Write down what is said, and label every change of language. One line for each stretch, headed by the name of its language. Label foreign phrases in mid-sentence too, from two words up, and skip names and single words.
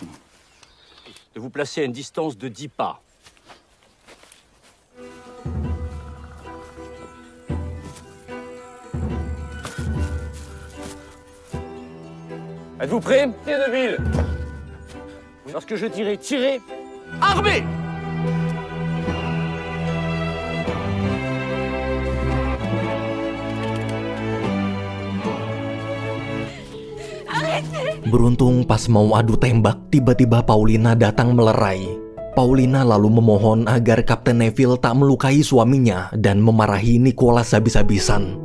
French: De vous placer à une distance de 10 pas. Êtes-vous prêts, les Deville? Lorsque je dirai tirer, armez!
Indonesian: Beruntung pas mau adu tembak, tiba-tiba Paulina datang melerai. Paulina lalu memohon agar Kapten Neville tak melukai suaminya dan memarahi Nicholas habis-habisan.